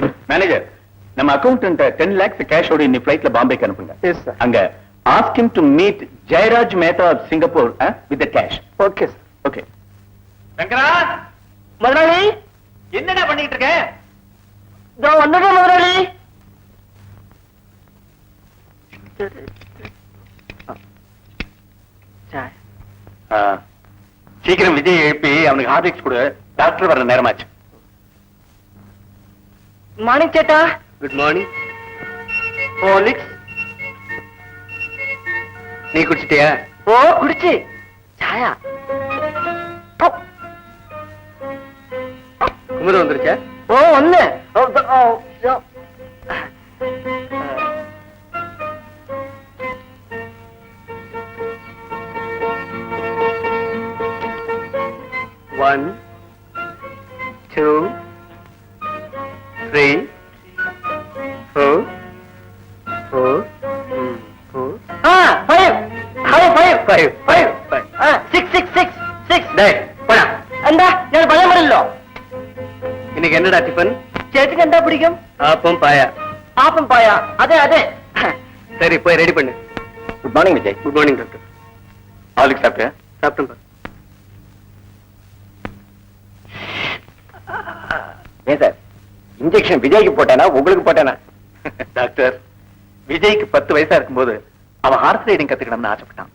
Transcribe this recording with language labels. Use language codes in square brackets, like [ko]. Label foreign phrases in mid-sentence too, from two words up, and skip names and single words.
[ta] மேனேஜர், நம்ம அக்கவுண்டன்ட் 10 lakhs கேஷோட இன்னி ஃபிளைட்ல பாம்பேக்கு அனுப்புங்க. [en] yes sir. அங்க ask him to meet Jairaj Mehta of Singapore with the cash. okay sir. Okay. [ta] சங்கரா, முதலாளி, என்னடா பண்ணிட்டு இருக்க? இதோ வந்துடுறேன் முதலாளி. சீக்கிரம் விஜய் எழுப்பி அவனுக்கு ஹார்லிக்ஸ் கொடு. டாக்டர் வர நேரமாச்சு. [en] மார்னிங் சேட்டா. good morning. [ta] ஹார்லிக்ஸ் நீ குடிச்சிட்டியா? ஓ குடிச்சு. சாயா. குமுதம் வந்துருச்சா? ஓ ஒண்ணு. [en] One, two, three, four, four, four. five. five. Five, five, five. six six six six. [ta] டேய், போடா. [ml] എന്താ ഞാൻ ഭയമല്ലോ. [ta] இன்னைக்கு என்னடா டிஃபன்? [ml] ചേച്ചിക്ക് എന്താ പിടിക്കും? [ta] ஆப்பம் பாயா. [ml] ആപ്പം പായ. അതെ അതെ. [ta] சரி, போய் ரெடி பண்ணு. [en] good morning Vijay. good morning doctor. [ta] ஹார்லிக்ஸ் சாப்பிட்டியா? சாப்பிட்டேன். ஏன் சார், இன்ஜெக்ஷன் விஜய்க்கு போட்டானா உங்களுக்கு போட்டானா? டாக்டர், விஜய்க்கு 10 வயசா இருக்கும்போது அவன் [en] horse riding [ta] கத்துக்கணும்னு ஆசைப்பட்டான்.